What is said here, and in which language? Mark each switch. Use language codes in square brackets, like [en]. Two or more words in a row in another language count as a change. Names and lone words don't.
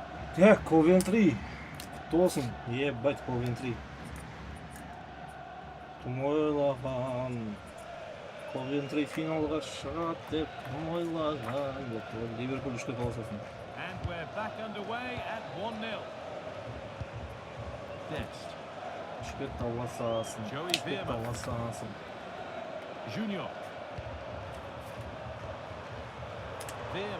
[kk] Так, Ковентри. Тосын. Ебать, Ковентри. Кім ойлаған. Ковентри финалға шығады деп кім ойлаған. Ливерпуль 3-ке таласасын. [en] And we're back underway at 1-0. Dest. [kk] 3-ке таласасын. 3-ке таласасын. [en] Junior. Veerman.